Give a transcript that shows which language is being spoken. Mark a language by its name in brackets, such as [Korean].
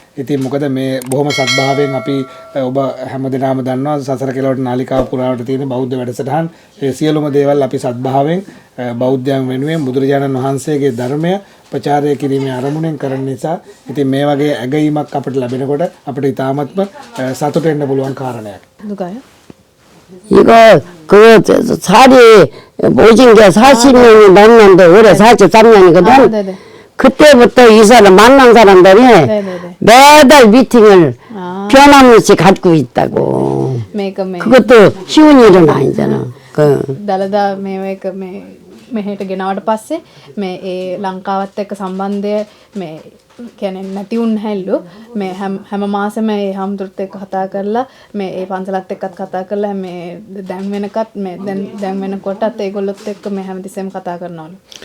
[Sinhala] ඉතින් මොකද මේ බොහොම සත්භාවයෙන් අපි ඔබ හැමදෙනාම දන්නවා සසර කෙලවට නාලිකාව පුරාවට තියෙන බෞද්ධ වැඩසටහන් ඒ සියලුම දේවල් අපි සත්භාවයෙන් බෞද්ධයන් වෙනුවෙන් බුදුරජාණන් වහන්සේගේ ධර්මය ප්‍රචාරය කිරීමේ අරමුණෙන් කරන නිසා ඉතින් මේ වගේ ඇගීමක් අපිට ලැබෙනකොට අපිට ඉතාමත්ම සතුට වෙන්න පුළුවන් කාරණයක්. දුකයි. [Korean] 이거 그 살이 모진 게 40년이 넘는데 올해 43년이거든. 네네. 그때부터 이 사람 만난 사람들이 네네네. 매달 미팅을 변함없이 갖고 있다고. [Sinhala] මේක මේ [Korean] 그것도 쉬운 일은 아니잖아. 그 [Sinhala] දලදා මේ එක මේ මෙහෙට ගෙනාවට පස්සේ මේ ඒ ලංකාවත් එක්ක සම්බන්ධය මේ කියන්නේ නැති වුන් හැල්ලු මේ හැම මාසෙම ඒ හම්දුරත් එක්ක කතා කරලා මේ ඒ පන්සලත් එක්කත් කතා කරලා මේ දැන් වෙනකත් මේ දැන් වෙනකොටත් ඒගොල්ලොත් එක්ක මේ හැමතිස්සෙම කතා කරනවලු.